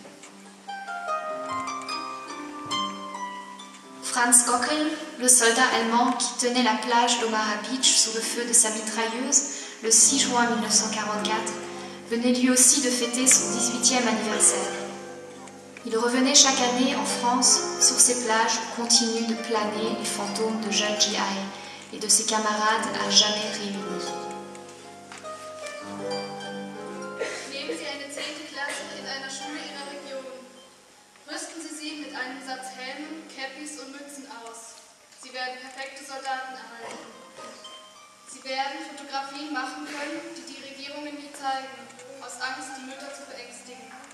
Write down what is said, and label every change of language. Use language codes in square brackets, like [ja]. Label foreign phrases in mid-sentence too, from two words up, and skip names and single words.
[fr] Franz Gockel, le soldat allemand qui tenait la plage d'Omaha Beach sous le feu de sa mitrailleuse le 6 juin 1944, venait lui aussi de fêter son 18e anniversaire. Il revenait chaque année en France sur ces plages où continuent de planer les fantômes de jeunes GI et de ses camarades à jamais réunis. [de] Nehmen Sie eine 10. Klasse in einer Schule Ihrer Region. Rüsten Sie sie mit einem Satz Helmen, Käppis und Mützen aus. Sie werden perfekte Soldaten erhalten. Sie werden Fotografien machen können, die die Regierungen nie zeigen, aus Angst, die Mütter zu beängstigen.